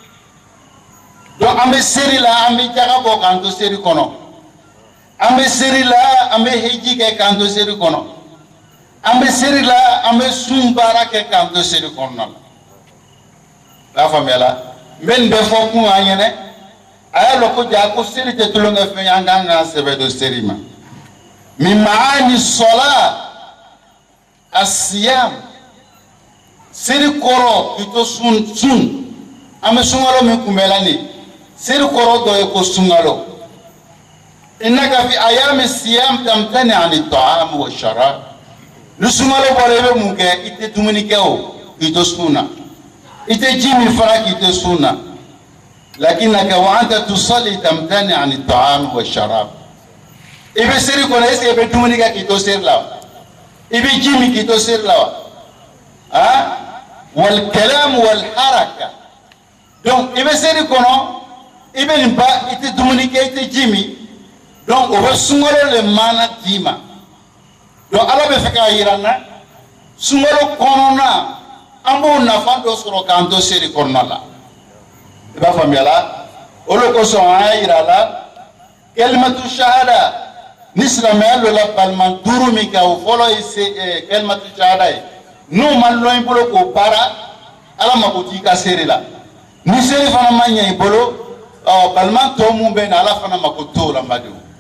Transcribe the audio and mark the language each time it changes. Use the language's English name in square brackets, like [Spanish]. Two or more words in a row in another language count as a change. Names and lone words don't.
[Bambara] donc an bɛ seri la an bɛ jaga bɔ k'an to seri kɔnɔ an bɛ seri la an bɛ hiji kɛ k'an to seri kɔnɔ an bɛ seri la an bɛ sun baara kɛ k'an to seri kɔnɔna la i y'a faamuya la n bɛ nin bɛɛ fɔ kun an ɲɛnɛ a y'a lɔn ko ja ko seri tɛ tulonkɛ fɛn ye an kan k'an sɛbɛ don seri ma min maani sɔla asiyam seri kɔrɔ k'i to sun an bɛ sunkalo min kunbɛnla nin seri kɔrɔ dɔ ye ko sunkalo [Arabic] إنك في أيام الصيام تمتنع عن الطعام والشراب [Bambara] ni sunkalo bɔra i bɛ mun kɛ i tɛ dumuni kɛ o k'i to sun na i tɛ ji min fana k'i to sun na [Arabic] لكنك وأنت تصلي تمتنع عن الطعام والشراب [Bambara] i bɛ seri kɔnɔ [French] est-ce que [Bambara] i bɛ dumuni kɛ k'i to seri la wa i bɛ ji min k'i to seri la [Arabic] وآه والكلام والحركة [Bambara] donc i bɛ seri kɔnɔ i bɛ nin ba i tɛ dumuni kɛ i tɛ ji min donc o bɛ sunkalo le maana d'i ma donc ala bɛ fɛ k'a yira n na sunkalo kɔnɔna an b'o nafa dɔ sɔrɔ k'an to seri kɔnɔna la i b'a faamuya la o de kosɔn an y'a yira a la [Arabic] كلمة الشهادة [Bambara] ni silamɛya lola balima duuru min kɛ o fɔlɔ ye [Arabic] كلمة الشهادة [Bambara] ye n'o ma lɔn i bolo k'o baara ala mako t'i ka seri la ni seri fana ma ɲɛ i bolo balima tɔ mun bɛ na ala fana mako t'o la n badenw